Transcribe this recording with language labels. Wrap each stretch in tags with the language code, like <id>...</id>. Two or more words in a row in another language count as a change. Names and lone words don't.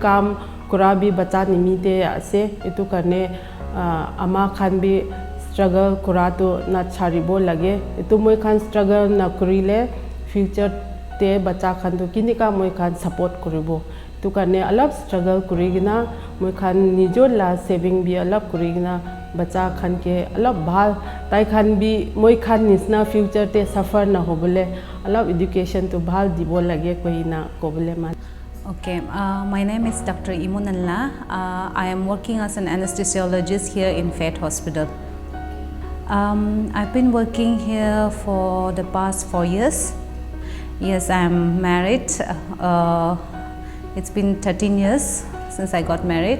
<nag>kam kura bi bacha nimite ase itu karne ama khan bi struggle kurato na charibo lage itu moi khan struggle na kurile future te bacha khan to kinika moi khan support kuribo tu karne alap struggle kurigina moi khan nijor la saving bi alap kurigina bacha khan ke alap bhal tai khan bi moi khan nisna future te suffer na hobole alap education to bhal dibo lage koina kobole man.</nag> <en>Okay, my name is Dr. Imunalla. I am working as an anesthesiologist here in Phek Hospital. I've been working here for the past 4 years. Yes, I am married. It's been 13 years since I got married.</en>